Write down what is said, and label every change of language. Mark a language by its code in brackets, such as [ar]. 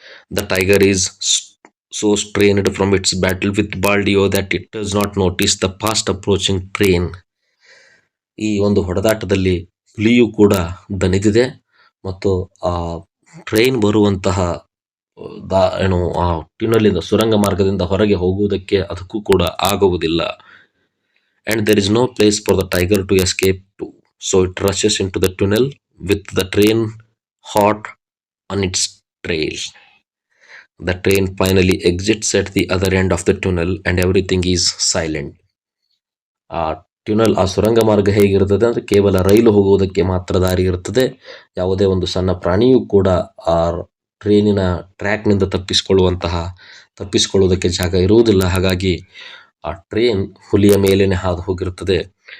[en] The tiger is so strained from its battle with Baldio that it does not notice the fast approaching train. [kn] ಈ ಒಂದು ಹೊಡೆದಾಟದಲ್ಲಿ ಹುಲಿಯು ಕೂಡ ದಣಿದಿದೆ ಮತ್ತು ಆ train ಬರುವಂತಹ ಏನು ಆ ಟ್ಯುನಲಿಂದ ಸುರಂಗ ಮಾರ್ಗದಿಂದ ಹೊರಗೆ ಹೋಗುವುದಕ್ಕೆ ಅದಕ್ಕೂ ಕೂಡ ಆಗುವುದಿಲ್ಲ. [en] And there is no place for the tiger to escape to. So it rushes into the tunnel with the train hot on its trail. The train finally exits at the other end of the tunnel and everything is silent. [kn] ಆ ಟ್ಯುನಲ್ ಆ ಸುರಂಗ ಮಾರ್ಗ ಹೇಗಿರುತ್ತದೆ ಅಂದ್ರೆ ಕೇವಲ ರೈಲು ಹೋಗುವುದಕ್ಕೆ ಮಾತ್ರ ದಾರಿ ಇರುತ್ತದೆ. ಯಾವುದೇ ಒಂದು ಸಣ್ಣ ಪ್ರಾಣಿಯೂ ಕೂಡ ಆ ಟ್ರೈನಿನ ಟ್ರ್ಯಾಕ್ನಿಂದ ತಪ್ಪಿಸಿಕೊಳ್ಳುವುದಕ್ಕೆ ಜಾಗ ಇರುವುದಿಲ್ಲ. ಹಾಗಾಗಿ ಆ ಟ್ರೈನ್ ಹುಲಿಯ ಮೇಲೇನೆ ಹಾದು ಹೋಗಿರುತ್ತದೆ.